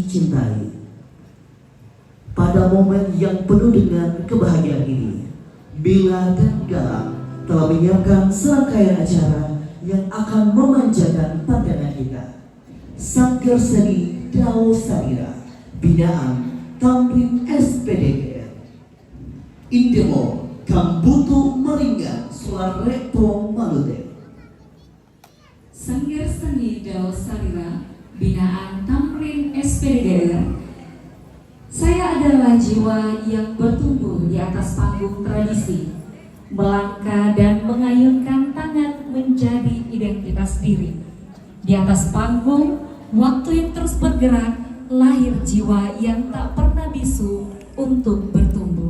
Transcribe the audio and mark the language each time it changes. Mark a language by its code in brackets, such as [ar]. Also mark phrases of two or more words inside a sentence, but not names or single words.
[id] cintai, pada momen yang penuh dengan kebahagiaan ini, Mila dan Galang telah menyiapkan serangkaian acara yang akan memanjakan pandangan kita. Sanggar Seni Dao Sadira, binaan Tamrin SPDGR, Indemo Kambutu Meringgan Sularepo Malute. Sanggar Seni Dao Sadira, binaan Tamrin SPDGR. Saya adalah jiwa yang bertumbuh di atas panggung tradisi, melangkah dan mengayunkan tangan menjadi identitas diri. Di atas panggung, waktu yang terus bergerak, lahir jiwa yang tak pernah bisu untuk bertumbuh.